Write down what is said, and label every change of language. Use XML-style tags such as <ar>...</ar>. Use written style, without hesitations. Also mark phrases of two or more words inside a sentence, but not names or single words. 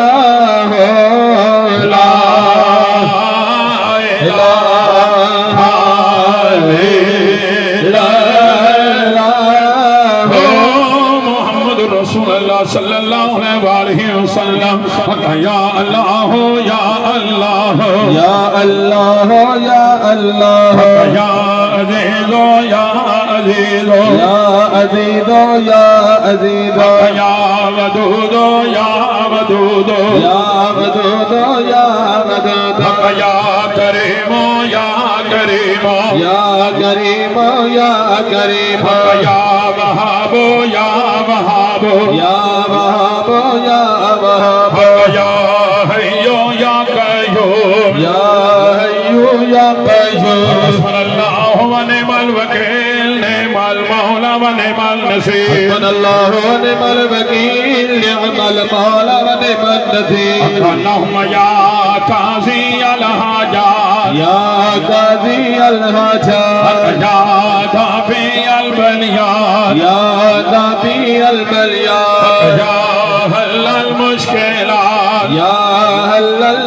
<ar>صلی اللہ علیہ وسلم یا اللہ یا اللہ یا اللہ یا اللہ یا عزیز یا عزیز یا عزیز یا عزیز یا ودود یا ودود یا ودود یا ودود یا کریم یا کریم یا کریم یا کریم یا وہاب یا وہاب یا وہاب یا وہاب یا حیو یا قیوم یا حیو یا قیوم حسبنا اللہ و نعم الوکیل نعم المولا و نعم النصیر حسبنا اللہ و نعم الوکیل نعم المولا و نعم النصیر اللہم یا قاضی الحاجات یا قاضی الحاجات یا دافع البلیات یا دافع البلیات یا حل المشکلات یا حل</ar>